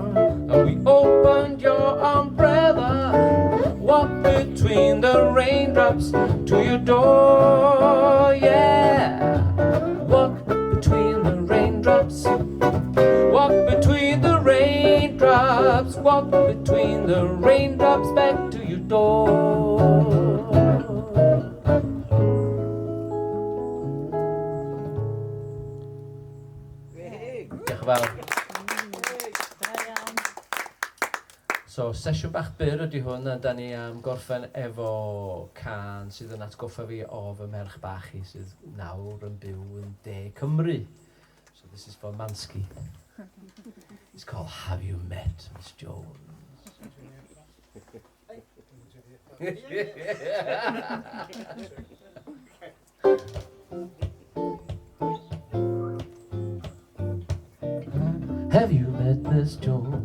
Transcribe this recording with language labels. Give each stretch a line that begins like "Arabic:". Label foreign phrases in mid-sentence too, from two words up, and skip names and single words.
English: And we opened your umbrella, walked between the raindrops to your door, yeah. Walk between the raindrops, walk between the raindrops, walk between the raindrops back to your door.
Welsh: Diolch yn fawr. So, sesiwn bach byr ydy hwn, a da ni am gorffen efo can sydd yn atgoffa fi o fy merch bach i sydd nawr yn byw yn De Cymru.
English: So this is for Mansky. It's called Have You Met Miss Jones? Have you met Miss Jones?